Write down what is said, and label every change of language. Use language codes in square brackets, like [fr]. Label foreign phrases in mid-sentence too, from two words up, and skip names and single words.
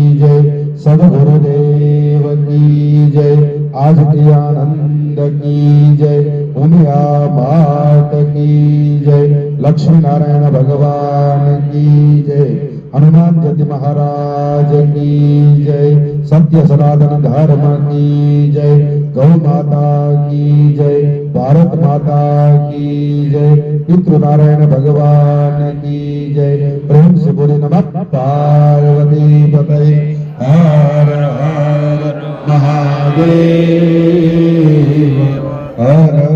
[hi] जय, सदगुरुदेव की जय, आज की आनंद की जय, उमिया मात की जय, लक्ष्मी नारायण भगवान की जय, हनुमान जयंती महाराज की जय, सत्य सनातन धर्म की जय, गौ माता की जय, भारत माता की जय, पितृ नारायण भगवान की जय. પ્રેમ से बोले नमः पार्वती पते, हर हर महादेव, हर